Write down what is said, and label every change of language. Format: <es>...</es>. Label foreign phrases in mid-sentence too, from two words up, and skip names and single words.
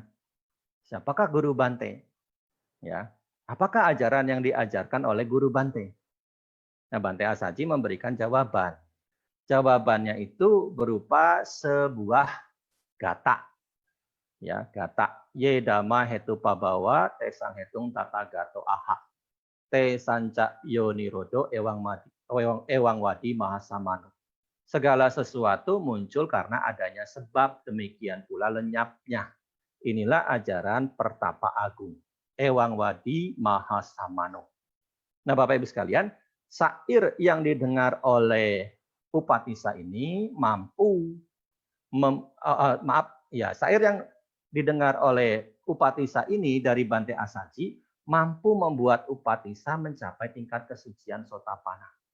<id>Siapakah guru Bante? Ya, apakah ajaran yang diajarkan oleh guru Bante? Nah, Bante Asaji memberikan jawaban. Jawabannya itu berupa sebuah gata. Ya, gata.</id> <pi>Ye dhamma hetu pabawa te sang hetung tata gato aha. Te sanca yo nirodo ewang wadi mahasamano.</pi> <id>Segala sesuatu muncul karena adanya sebab, demikian pula lenyapnya. Inilah ajaran pertapa agung.</id> <pi>Ewang wadi mahasamano.</pi> <id>Nah, Bapak Ibu sekalian, syair yang didengar oleh Upatissa ini mampu syair yang didengar oleh Upatissa ini dari Bante Asaji mampu membuat Upatissa mencapai tingkat kesucian Sotapanna.</id>